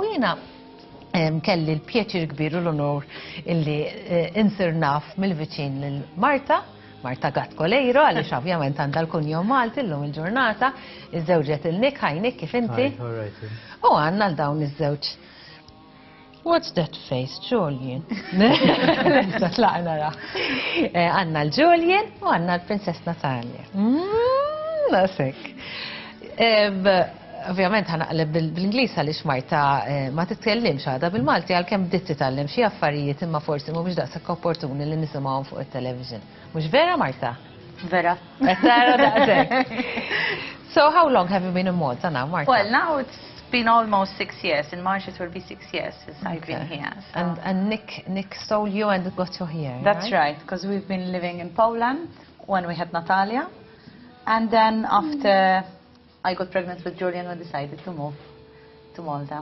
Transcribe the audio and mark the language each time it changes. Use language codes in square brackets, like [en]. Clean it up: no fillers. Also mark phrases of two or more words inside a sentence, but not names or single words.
[mt] Jiena kelli l-pjaċir kbir u l-onur illi insir naf mill-viċin lil Marta Gatkolejro, għaliex ovvjament għandha l-kunjom Malti llum il-ġurnata, iż-żewġet il-Nick, Nick kif inti? U għandna l-dawn iż-żewġ. [en] What's that face, Julian? [mt] Tlaqna ra. Għandna l-Julian u għandna l-Princess Natalia. Nasek. Ovvjament ħanaqleb bil-Inglis għaliex Marta ma titkellimx għadha bil-Malti għalkemm bdiet titgħallem xi affarijiet imma forsi mhumiex daqshekk opportuni li nisimgħuhom fuq it-television. Mhux vera, Marta? Vera. Tara daqshekk. [en] So how long have you been in Malta now, Marta? Well, now it's been almost 6 years. In March it will be 6 years since I've been here. So. And Nick stole you and got you here, That's right, because we've been living in Poland when we had Natalia. And then after I got pregnant with Julian, we decided to move to Malta.